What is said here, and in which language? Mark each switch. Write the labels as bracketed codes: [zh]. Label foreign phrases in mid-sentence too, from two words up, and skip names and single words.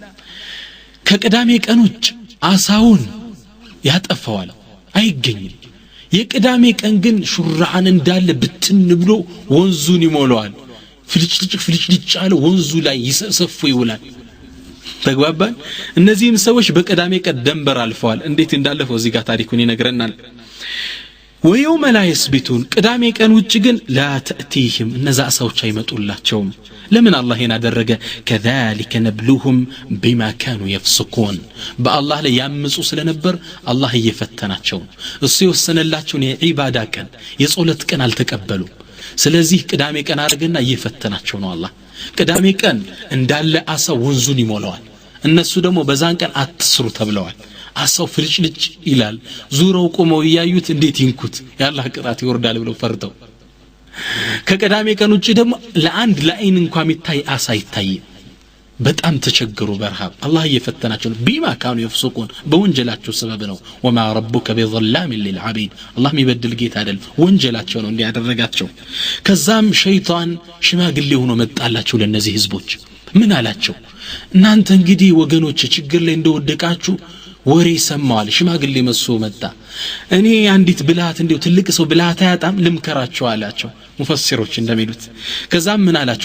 [am] ከቅዳሜ ቀን ውጭ አሳውን ያጠፋዋል፣ አይገኝም። የቅዳሜ ቀን ግን ሹራዓን እንዳለ ብትን ብሎ ወንዙን ይሞላዋል። ፍልጭልጭ አለ ወንዙ ላይ ይሰፈፉ ይውላል። ተግባባን? እነዚህም ሰዎች በቅዳሜ ቀን ደንበር አልፈዋል። እንዴት እንዳለፈው እዚህ ጋር ታሪኩን ይነግረናል። [ar] ويوم لا يسبتون [am] ቅዳሜ ቀን ውጭ ግን [ar] لا تأتيهم [am] እነዛ አሳዎች አይመጡላቸውም። ለምን አላህ ያደረገ? [ar] كذلك نبلوهم بما كانوا يفسقون [am] በአላህ ላይ ያምፁ ስለነበር አላህ እየፈተናቸው እሱ የወሰነላቸውን የዒባዳ ቀን የጾለት ቀን አልተቀበሉ። ስለዚህ ቅዳሜ ቀን አርገና እየፈተናቸው ነው አላህ። ቅዳሜ ቀን እንዳለ አሳ ወንዙን ይሞላዋል። እነሱ ደግሞ በዛን ቀን አትስሩ ተብለዋል። አሳው ፍልጭልጭ ይላል። ዙረው ቆመው ያዩት እንዴት ይንኩት ያላህ ቅጣት ይወርዳል ብለው ፈርተው ከቅዳሜ ቀን ውጪ ደግሞ ለአንድ ለአይን እንኳን የሚታይ አሳ ይታይ። በጣም ተቸገሩ በረሃብ። አላህ እየፈተናቸው ነው። [ar] بما كانوا يفسقون [am] በወንጀላቸው ሰበብ ነው። [ar] وما ربك بظلام للعبيد [am] አላህ የሚበድል ጌታ አይደል። ወንጀላቸው ነው እንዲያደረጋቸው። ከዛም ሸይጣን ሽማግሌ ሆኖ መጣላቸው ለነዚህ ህዝቦች። ምን አላቸው? እናንተ እንግዲህ ወገኖች ችግር ላይ እንደወደቃችሁ ወሬ ሰማዋል። ሽማግሌ መስሎ መጣ። እኔ አንዲት ብልሃት እንደው ትልቅ ሰው ብልሃት አያጣም ልምከራቸው አላቸው ሙፈሲሮች እንደሚሉት። ከዛም ምን አላቸው?